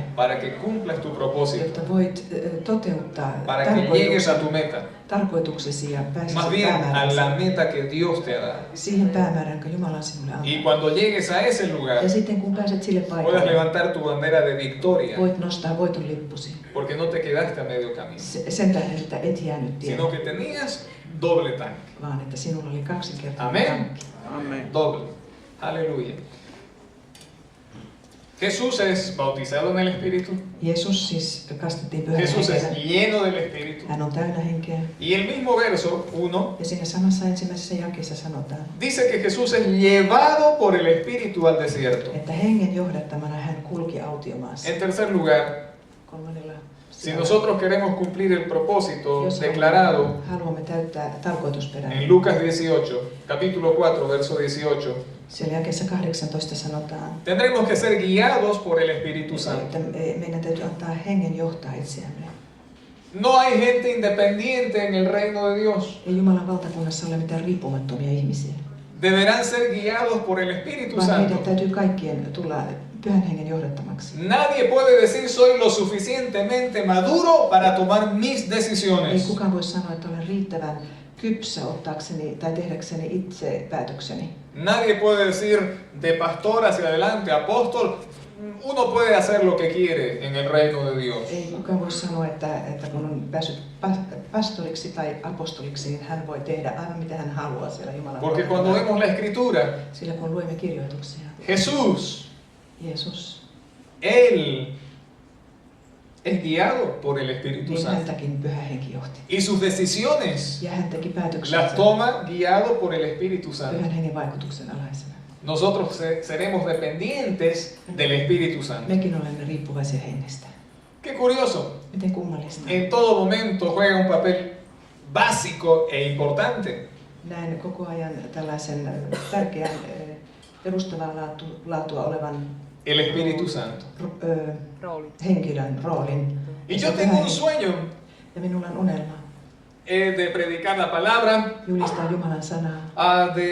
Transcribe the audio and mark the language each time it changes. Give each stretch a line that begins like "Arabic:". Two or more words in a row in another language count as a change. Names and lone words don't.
Spanish: para que cumplas tu propósito,
Finnish: Jotta voit toteuttaa
Spanish: para que llegues a tu meta,
Finnish: tarkoituksesi ja
Spanish: más
Finnish: pääsisit
Spanish: bien a la
Finnish: päämäärään.
Spanish: meta que Dios te ha dado.
Finnish: Siihen päämäärään, jonka Jumala on sinulle
Spanish: Y
Finnish: antanut.
Spanish: cuando llegues a ese lugar,
Finnish: Ja sitten kun pääset sille
Spanish: puedas
Finnish: paikalle,
Spanish: levantar tu bandera de victoria,
Finnish: voit nostaa voiton lippusi.
Spanish: porque no te quedaste a medio camino,
Finnish: Sen tähden, että et jäänyt tielle,
Spanish: sino que tenías doble tanque.
Finnish: vaan että sinulla oli kaksinkertainen
Spanish: Amén.
Finnish: tankki.
Spanish: Doble. Aleluya. Jesús es bautizado en el Espíritu.
Finnish: Jeesus siis kastettiin pyhällä
Spanish: Jesús es
Finnish: hengellä.
Spanish: lleno del Espíritu.
Finnish: Hän on täynnä henkeä.
Spanish: Y el mismo verso 1
Finnish: Ja siinä samassa ensimmäisessä jakeessa sanotaan,
Spanish: dice que Jesús es llevado por el Espíritu al desierto.
Finnish: että hengen johdattamana hän kulki autiomaassa.
Spanish: En tercer lugar,
Finnish: Kolmannella
Spanish: si
Finnish: sijalla.
Spanish: nosotros queremos cumplir el propósito
Finnish: Jos
Spanish: declarado
Finnish: haluamme täyttää tarkoitusperän,
Spanish: en Lucas 18, capítulo 4, verso 18,
Finnish: siellä jakeessa 18 sanotaan,
Spanish: tendremos que ser guiados por el Espíritu Santo.
Finnish: että meidän täytyy antaa hengen johtaa itseämme.
Spanish: No hay gente independiente en el reino de Dios.
Finnish: Ei Jumalan valtakunnassa ole mitään riippumattomia ihmisiä,
Spanish: Deberán ser guiados por el Espíritu
Finnish: vaan meidän
Spanish: Santo.
Finnish: täytyy kaikkien tulla pyhän hengen johdattamaksi.
Spanish: Nadie puede decir soy lo suficientemente maduro para tomar mis
Finnish: Ei
Spanish: decisiones.
Finnish: kukaan voi sanoa, että olen riittävän kypsä ottaakseni tai tehdäkseni itse päätökseni.
Spanish: Nadie puede decir de pastor hacia adelante, apóstol. Uno puede hacer lo que quiere en el reino de Dios.
Finnish: Ei kukaan voi sanoa, että kun on päässyt pastoriksi tai apostoliksi, niin hän voi tehdä aivan mitä hän haluaa siellä Jumalan
Spanish: Porque cuando
Finnish: valtakunnassa.
Spanish: vemos la escritura,
Finnish: Sillä kun luemme kirjoituksia,
Spanish: Jesús,
Finnish: Jeesus,
Spanish: Él es guiado por el Espíritu
Finnish: niin
Spanish: Santo.
Finnish: häntäkin pyhä henki johti.
Spanish: Y sus decisiones
Finnish: Ja hän teki päätöksiä
Spanish: las toma guiado por el Espíritu Santo.
Finnish: pyhän hengen vaikutuksen alaisena.
Spanish: Nosotros seremos dependientes del Espíritu Santo.
Finnish: Mekin olemme riippuvaisia hengestä.
Spanish: Qué curioso.
Finnish: Miten kummallista.
Spanish: En todo momento juega un papel básico e importante.
Finnish: Näen koko ajan tällaisen tärkeän perustavaa laatua olevan
Spanish: El Espíritu Santo.
Finnish: henkilön roolin.
Spanish: Y yo tengo un sueño
Finnish: Ja minulla on unelma
Spanish: de predicar la palabra,
Finnish: julistaa Jumalan sanaa,